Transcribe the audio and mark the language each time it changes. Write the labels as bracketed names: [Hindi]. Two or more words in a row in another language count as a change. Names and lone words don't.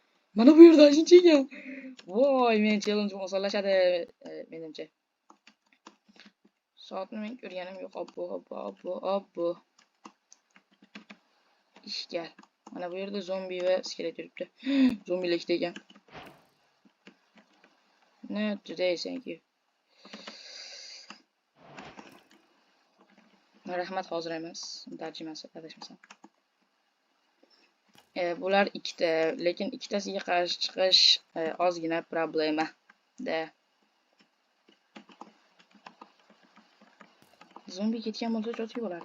[Uzbek] Mana bu yerda shuncha ekan. Voy, men challenge osonlashadi menimcha. Soatni men ko'rganim yo'q. Obbo. Ishgal. Mana bu yerda zombi va skelet yuribdi. Zombilar ikkita ekan. [English] Not today, thank you. [Uzbek] Rahmat, hozir emas. Tarjimasi adashmasam. Bular ikkita, lekin ikkitasiga qarshi chiqish ozgina problema da. Zombi ketgan bo'lsa chotib bo'lardi.